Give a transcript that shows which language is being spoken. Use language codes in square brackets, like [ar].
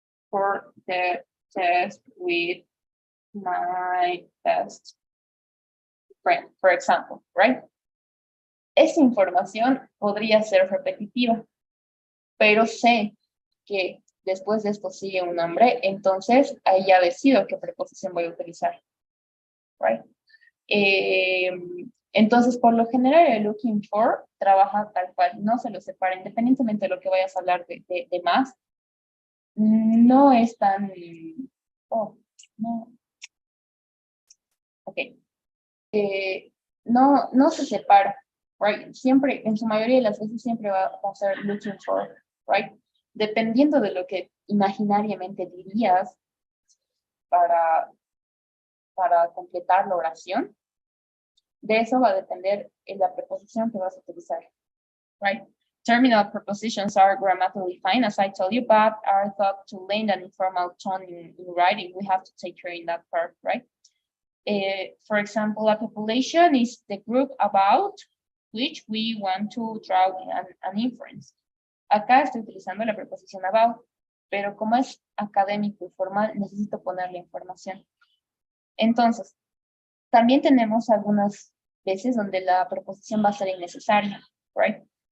[en] For the test with my best friend, for example, right? [es] Esa información podría ser repetitiva, pero sé que después de esto sigue un nombre, entonces ahí ya decido qué preposición voy a utilizar, right? Entonces, por lo general, el looking for trabaja tal cual, no se lo separa, independientemente de lo que vayas a hablar de más, no es tan, no, ok, no se separa, right? Siempre, en su mayoría de las veces, siempre va a ser looking for, right? Dependiendo de lo que imaginariamente dirías para completar la oración, de eso va a depender la preposición que vas a utilizar, right? [en] Terminal prepositions are grammatically fine, as I told you, but are thought to lend an informal tone in writing. We have to take care in that part, right? For example, a population is the group about which we want to draw an inference. [es] Acá estoy utilizando la preposición about, pero como es académico y formal, necesito ponerle información. Entonces, también tenemos algunas veces donde la preposición va a ser innecesaria, right?